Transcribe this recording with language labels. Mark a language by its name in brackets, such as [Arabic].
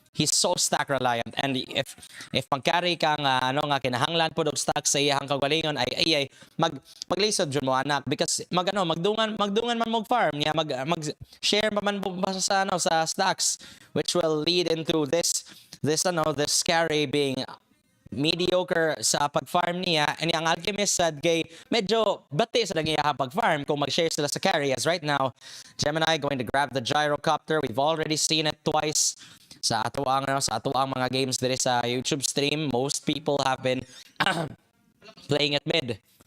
[English] He's so stack reliant, and if [Cebuano] mag-carry ka nga kinahanglan po og stack sa iyang kagalingon ay maglisod jud mo anak because magdungan man mo farm niya mag share man mo sa stacks, [English] which will lead into this carry being mediocre [Cebuano] sa pag-farm niya, and ang alchemist sad kay medyo bati sa nangyayang pag-farm kung mag-share sila sa carry. [English] As right now, Gemini going to grab the gyrocopter. We've already seen it twice [Cebuano] sa ato ang mga games diri sa [English] YouTube stream. Most people have been playing at mid.